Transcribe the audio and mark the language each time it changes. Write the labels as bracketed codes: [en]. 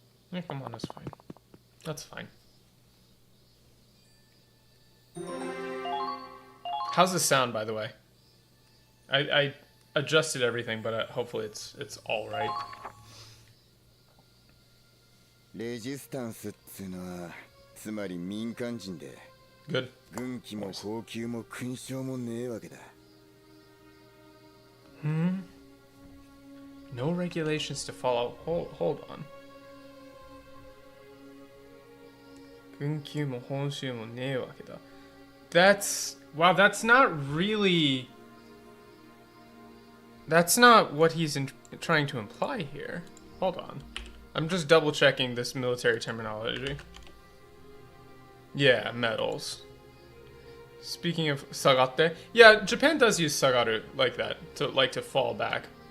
[en] Yeah, come on, that's fine. That's fine. How's this sound, by the way? I adjusted everything, but hopefully it's all right. [ja] Resistance っていうのはつまり民間人で [en] Good. [ja] 軍機も高級も勲章もねえわけだ [en] No regulations to follow. Hold on. [ja] 軍級も報酬もねえわけだ That's... [en] Wow, that's not really... That's not what he's trying to imply here. Hold on. I'm just double checking this military terminology. Yeah, medals. Speaking of sagate, yeah, Japan does use sagaru like that, to fall back.